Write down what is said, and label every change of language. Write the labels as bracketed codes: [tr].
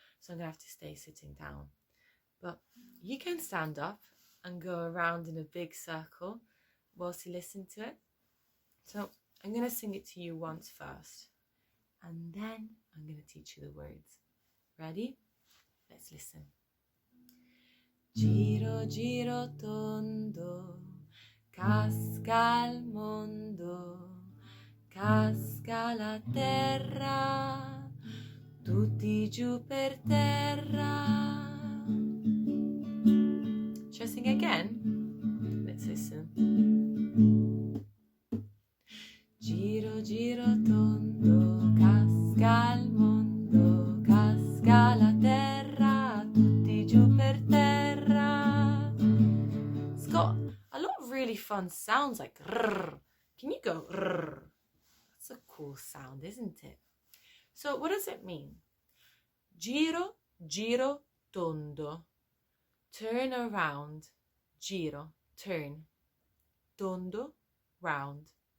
[en] So I'm going to have to stay sitting down. But you can stand up and go around in a big circle whilst you listen to it. So I'm going to sing it to you once first. And then I'm going to teach you the words. Ready? Let's listen. [it] Giro, giro tondo, casca il mondo, casca la terra, tutti giù per terra. [en] Shall I sing again? Let's listen. [it] Giro, giro tondo, casca il mondo, casca la terra, tutti giù per terra. [en] It's got a lot of really fun sounds like rrr. Can you go rrr? That's a cool sound, isn't it? So what does it mean? [it] Giro, giro, tondo. [en] Turn around. Giro, turn. Tondo, round.